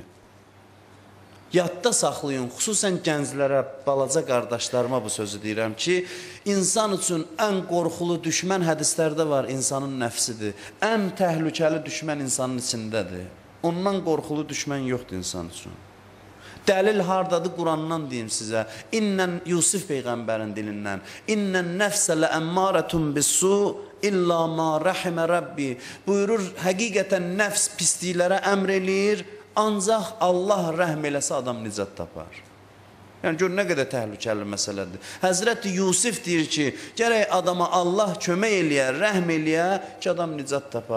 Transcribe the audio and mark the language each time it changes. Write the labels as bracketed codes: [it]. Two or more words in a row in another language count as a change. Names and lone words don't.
[az] Yadda saxlayın, xüsusən gənclərə, balaca qardaşlarıma bu sözü deyirəm ki, insan üçün ən qorxulu düşmən hədislərdə var, insanın nəfsidir. Ən təhlükəli düşmən insanın içindədir. Ondan qorxulu düşmən yoxdur insan üçün. Dəlil hardadır? Qurandan deyim sizə. İnnən Yusuf Peyğəmbərin dilindən. [ar] إن النفس لأمارة بالسوء إلا ما رحم ربي. [az] Buyurur, həqiqətən nəfs pisliklərə əmr eləyir, ancaq Allah rəhm eləsə adam nicat tapar. Yəni, gör nə qədər təhlükəli məsələdir. Həzrəti Yusuf deyir ki, gərək adama Allah kömək eləyə, rəhm eləyə ki, adam nicat tapar.